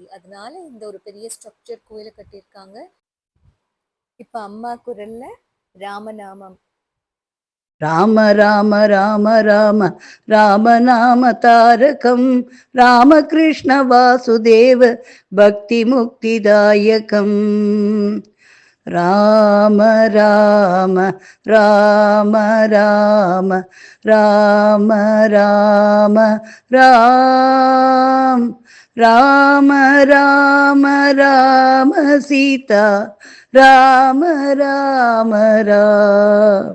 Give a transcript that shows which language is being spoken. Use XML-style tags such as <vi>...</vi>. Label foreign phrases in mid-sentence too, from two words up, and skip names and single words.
<ta>அதனால இந்த ஒரு பெரிய ஸ்ட்ரக்சர் கோயிலை கட்டியிருக்காங்க. இப்ப அம்மா குரல்ல ராமநாமம்.</ta> <sa>राम राम राम राम रामनाम तारकं रामकृष्ण वासुदेव भक्ति मुक्तिदायकं. राम राम राम राम राम राम राम् राम राम राम सीता राम राम राम्.</sa>